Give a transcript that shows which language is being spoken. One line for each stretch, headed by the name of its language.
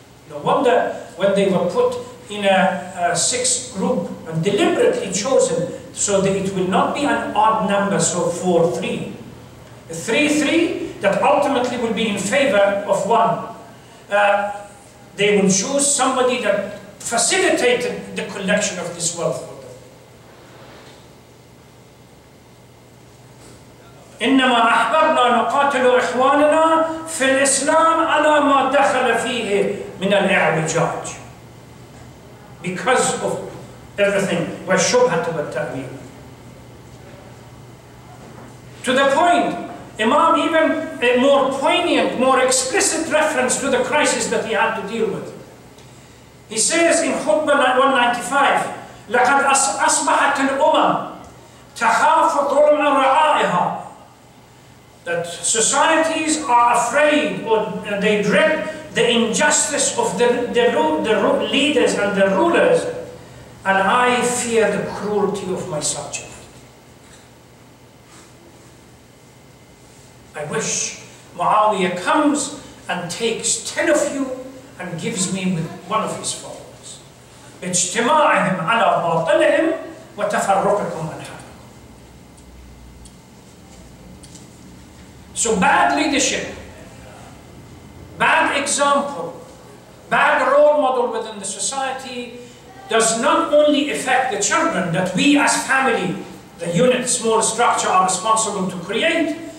English: No wonder when they were put in a sixth group and deliberately chosen so that it will not be an odd number, so 4-3. 3-3 that ultimately will be in favor of one. They will choose somebody that facilitated the collection of this wealth.
Arabic: إنما أحببنا نقاتل إخواننا في الإسلام على ما دخل فيه من الإعوجاج.
English: Because of everything,
Arabic: والشبهة والتأويل.
English: To the point, Imam even a more poignant, more explicit reference to the crisis that he had to deal with. He says in Khutbah 195,
Arabic: لقد أصبحت الأمم تخاف ظلم رعائها.
English: That societies are afraid or they dread the injustice of the leaders and the rulers, and I fear the cruelty of my subject. I wish Muawiyah comes and takes 10 of you and gives me with one of his followers.
Arabic: اجتماعهم على باطلهم وتفرقكم عن حقهم.
English: So bad leadership, bad example, bad role model within the society does not only affect the children that we as family, the unit, small structure, are responsible to create.